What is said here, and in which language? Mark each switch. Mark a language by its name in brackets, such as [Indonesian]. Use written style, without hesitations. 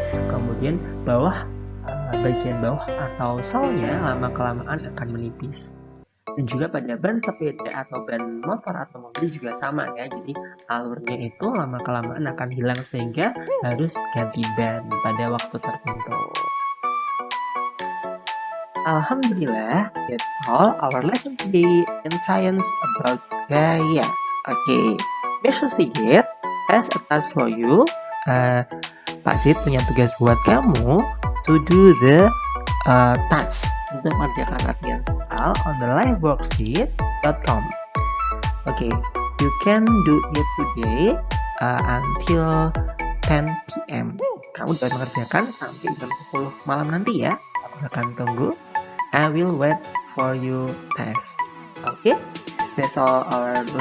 [Indonesian] Kemudian bagian bawah atau solnya lama-kelamaan akan menipis. Dan juga pada ban sepeda atau ban motor atau mobil juga sama ya, jadi alurnya itu lama-kelamaan akan hilang sehingga harus ganti ban pada waktu tertentu. [English] Alhamdulillah, that's all our lesson today in science about gaya. Okay, Mr. Sigit has a task for you. [Indonesian] Pak Sid punya tugas buat kamu [English] to do the task [Indonesian] untuk mengerjakan latihan soal [English] on the liveworksheet.com. Okay, you can do it today until 10 p.m. [Indonesian] Kamu dapat mengerjakan sampai jam 10 malam nanti ya. Aku akan tunggu. [English] I will wait for you test. Okay, that's all our lesson today, and thank you.